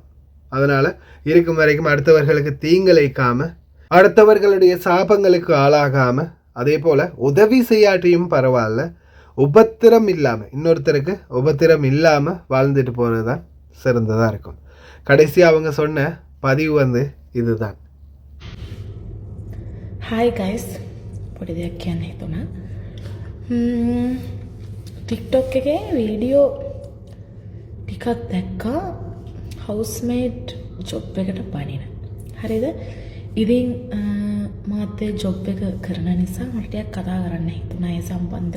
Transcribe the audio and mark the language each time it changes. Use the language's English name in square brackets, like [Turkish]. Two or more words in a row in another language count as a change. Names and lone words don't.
[Tamil] அதனால் இருக்கும் வரைக்கும் அடுத்தவர்களுக்கு தீங்கிழைக்காமல், அடுத்தவர்களுடைய சாபங்களுக்கு ஆளாகாமல், அதே போல் உதவி செய்யாட்டியும் பரவாயில்ல, உபத்திரம் இல்லாமல், இன்னொருத்தருக்கு உபத்திரம் இல்லாமல் வாழ்ந்துட்டு போகிறது தான் சிறந்ததாக இருக்கும். கடைசியாக அவங்க சொன்ன பதிவு இதுதான். [English] Hi guys, [Sinhala] පොඩි දෙයක් කියන්න හිතුණා. ටික්ටොක් එකේ වීඩියෝ ටිකක් දැක්කා [English] housemate job [Sinhala] එකට පනින. හරිද? ඉතින් මාත් ඒ ජොබ් එක කරන නිසා මට ටිකක් කතා කරන්න හිතුණා ඒ සම්බන්ධව.